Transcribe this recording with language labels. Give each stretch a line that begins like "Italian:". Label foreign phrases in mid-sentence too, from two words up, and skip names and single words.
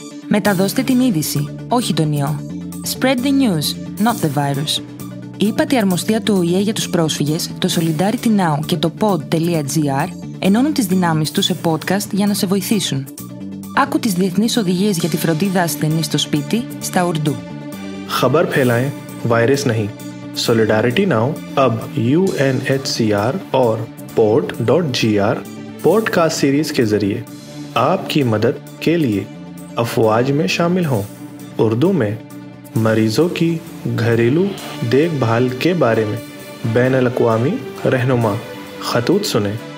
Greek: Μεταδώστε την είδηση, όχι τον ιό.
English: Spread the news, not the virus.
Greek: Η ύπατη αρμοστία του ΟΗΕ για τους πρόσφυγες, το Solidarity Now και το pod.gr ενώνουν τις δυνάμεις τους σε podcast για να σε βοηθήσουν. Άκου τις διεθνείς οδηγίες για τη φροντίδα ασθενής στο σπίτι στα Ουρντού.
Urdu: خبر پھیلائیں وائرس نہیں. Solidarity Now اب UNHCR اور pod.gr
English: podcast series
Urdu: کے ذریعے آپ کی مدد کے لیے افواج میں شامل ہوں. اردو میں مریضوں کی گھریلو دیکھ بھال کے بارے میں بین الاقوامی رہنما خطوط سنیں.